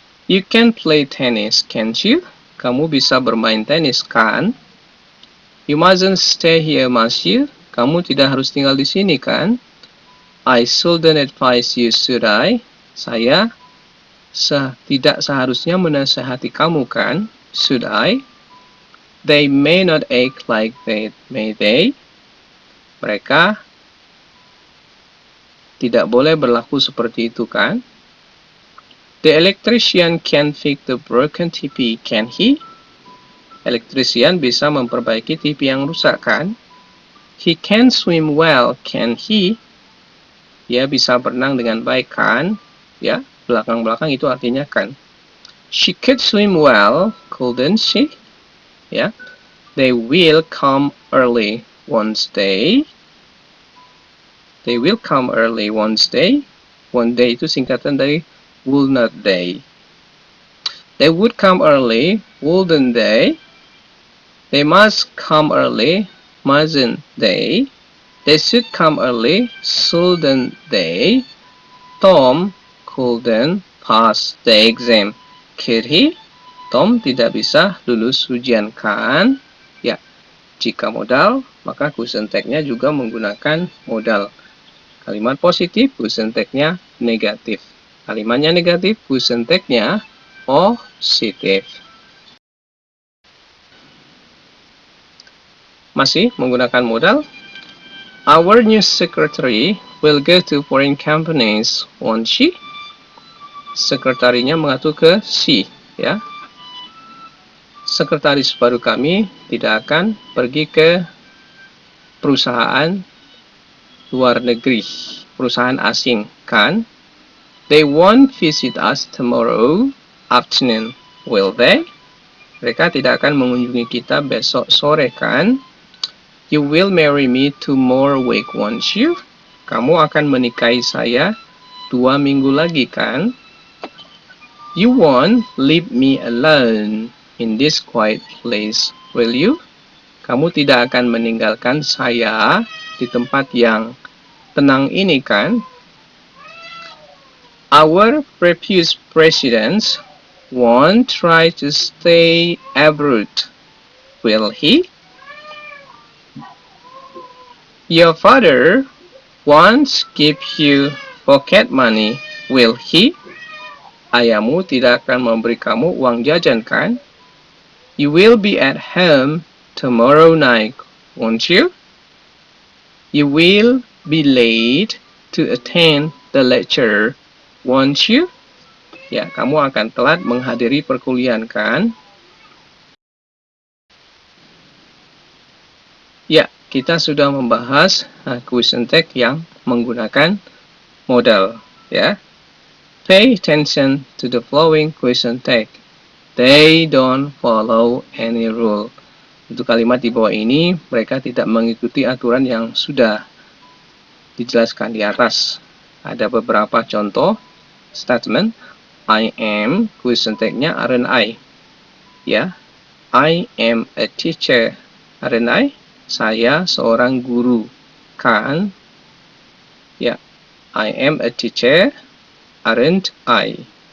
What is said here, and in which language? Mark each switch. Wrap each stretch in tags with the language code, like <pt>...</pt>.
<en>You can play tennis, can't you?</en> <id>Kamu bisa bermain tenis, kan?</id> <en>You mustn't stay here, must you?</en> <id>Kamu tidak harus tinggal di sini, kan?</id> <en>I shouldn't advise you, should I?</en> <id>Saya tidak seharusnya menasihati kamu, kan?</id> <en>Should I? They may not act like that, may they?</en> <id>Mereka tidak boleh berlaku seperti itu, kan?</id> <en>The electrician can fix the broken TV, can he?</en> <id>Elektrisian bisa memperbaiki TV yang rusak, kan?</id> <en>He can swim well, can he?</en> <id>Dia bisa berenang dengan baik, kan? Ya, belakang-belakang itu artinya kan.</id> <en>She could swim well, couldn't she? Ya. They will come early, won't they? They will come early, won't they? One day</en> <id>itu singkatan dari</id> <en>will not they. They would come early, wouldn't they? They must come early, mustn't they? They should come early, shouldn't they? Tom couldn't pass the exam, could he?</en> <id>Tom tidak bisa lulus ujian, kan? Ya, jika modal, maka question tag-nya juga menggunakan modal. Kalimat positif, question tag-nya negatif. Kalimatnya negatif, question tag-nya positif. Masih menggunakan modal.</id> <en>Our new secretary will go to foreign companies, won't she?</en> <id>Sekretarinya mengatur ke she, ya. Sekretaris baru kami tidak akan pergi ke perusahaan luar negeri, perusahaan asing, kan?</id> <en>They won't visit us tomorrow afternoon, will they?</en> <id>Mereka tidak akan mengunjungi kita besok sore, kan?</id> <en>You will marry me tomorrow week, won't you?</en> <id>Kamu akan menikahi saya 2 minggu lagi, kan?</id> <en>You won't leave me alone in this quiet place, will you?</en> <id>Kamu tidak akan meninggalkan saya di tempat yang tenang ini, kan?</id> <en>Our previous presidents won't try to stay abroad, will he? Your father won't give you pocket money, will he?</en> <id>Ayahmu tidak akan memberi kamu uang jajan, kan?</id> <en>You will be at home tomorrow night, won't you? You will be late to attend the lecture, won't you?</en> <id>Ya, kamu akan telat menghadiri perkuliahan, kan? Ya, kita sudah membahas question tag yang menggunakan modal, ya.</id> <en>Pay attention to the following question tag. They don't follow any rule.</en> <id>Untuk kalimat di bawah ini, mereka tidak mengikuti aturan yang sudah dijelaskan di atas. Ada beberapa contoh statement.</id> <en>I am, question tag-nya aren't I. Ya, I am a teacher, aren't I?</en> <id>Saya seorang guru, kan?</id> <en>Ya, I am a teacher, aren't I?</en>